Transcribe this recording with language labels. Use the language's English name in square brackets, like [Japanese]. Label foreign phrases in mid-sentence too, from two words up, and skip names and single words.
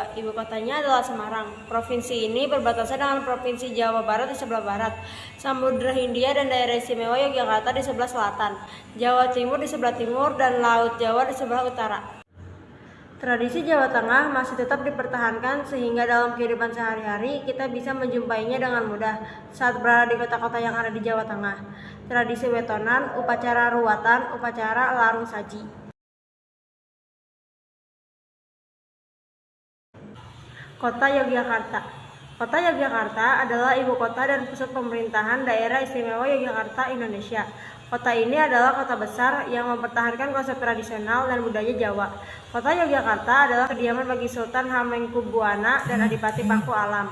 [Indonesian] Ibu kotanya adalah Semarang. Provinsi ini berbatasan dengan Provinsi Jawa Barat di sebelah barat, Samudra Hindia dan Daerah Istimewa Yogyakarta di sebelah selatan, Jawa Timur di sebelah timur, dan Laut Jawa di sebelah utara. Tradisi Jawa Tengah masih tetap dipertahankan sehingga dalam kehidupan sehari-hari kita bisa menjumpainya dengan mudah saat berada di kota-kota yang ada di Jawa Tengah. Tradisi wetonan, upacara ruwatan, upacara larung saji. Kota Yogyakarta. Kota Yogyakarta adalah ibu kota dan pusat pemerintahan Daerah Istimewa Yogyakarta, Indonesia. Kota ini adalah kota besar yang mempertahankan konsep tradisional dan budaya Jawa. Kota Yogyakarta adalah kediaman bagi Sultan Hamengkubuwana dan Adipati Paku Alam.